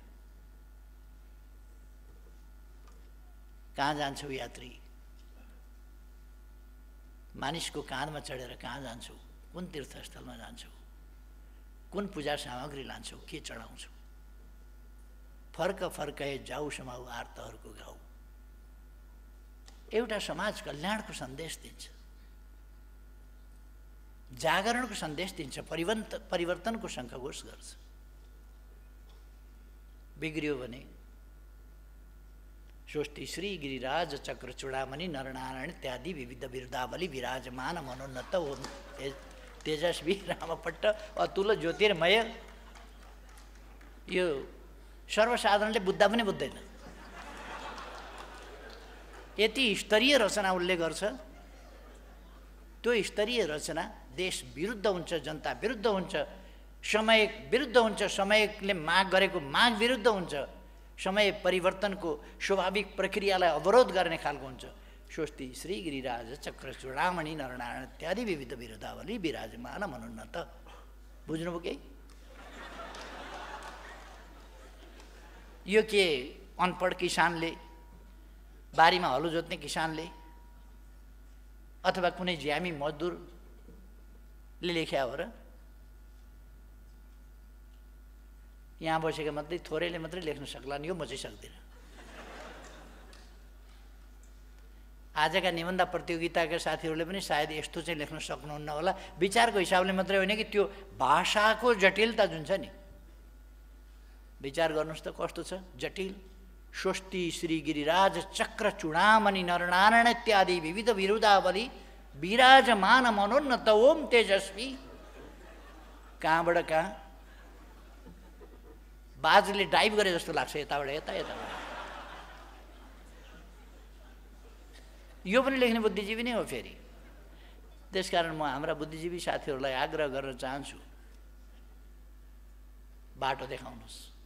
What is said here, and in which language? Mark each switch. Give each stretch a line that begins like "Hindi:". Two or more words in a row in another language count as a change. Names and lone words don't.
Nepali: कहाँ जान्छौ यात्री, मानिसको काँधमा चढेर कहाँ जान्छौ, कुन तीर्थस्थलमा जान्छौ, कुन पूजा सामग्री लान्छौ, के चढाउँछौ, फर्क फर्काए जाऊ समाऊ आर्तहरूको गाउँ। एउटा समाज कल्याणको सन्देश दिन्छ, जागरणको सन्देश दिन्छ, परिवर्तनको शङ्खघोष गर्छ। बिग्रियो भने स्वस्ति श्री गिरिराज चक्र चूडामणि नरनारायण इत्यादि विविध बिरुदावली विराजमान मनोन्नत हो तेजस्वी रामपट्ट अतुल ज्योतिर्मय। यो सर्वसाधारणले बुझ्दा पनि बुझ्दैन। यति स्तरीय रचना उसले गर्छ, त्यो स्तरीय रचना देश विरुद्ध हुन्छ, जनता विरुद्ध हुन्छ, समय विरुद्ध हुन्छ, समयले माग गरेको माग विरुद्ध हुन्छ, समय परिवर्तनको स्वाभाविक प्रक्रियालाई अवरोध गर्ने खालको हुन्छ। स्वस्ति श्री गिरिराज चक्र चूडामणि नरनारायण इत्यादि विविध विरुद्धावली विराजमान मनुन्नत। बुझ्नुभयो कि? यो के अनपढ किसानले, बारीमा हलो जोत्ने किसानले अथवा कुनै ज्यामी मजदुरले लेख्या हो र? यहाँ बसेका मात्रै थोरैले मात्रै लेख्न सक्लान्, यो म चाहिँ सक्दिनँ। आजका निबन्ध प्रतियोगिताका साथीहरूले पनि सायद यस्तो चाहिँ लेख्न सक्नुहुन्न होला। विचारको हिसाबले मात्रै होइन कि त्यो भाषाको जटिलता जुन छ नि, विचार गर्नुहोस् त कस्तो छ जटिल। स्वस्ति श्री गिरिराज चक्र चूडामणि नरनारायण इत्यादि विविध विरुद्धावली विराजमान मनोन्नत ओम तेजस्वी। कहाँबाट कहाँ बाजले डाइभ गरे जस्तो लाग्छ, यताबाट यता, यताबाट। यो पनि लेख्ने बुद्धिजीवी नै हो फेरि। त्यसकारण म हाम्रा बुद्धिजीवी साथीहरूलाई आग्रह गर्न चाहन्छु, बाटो देखाउनुहोस्।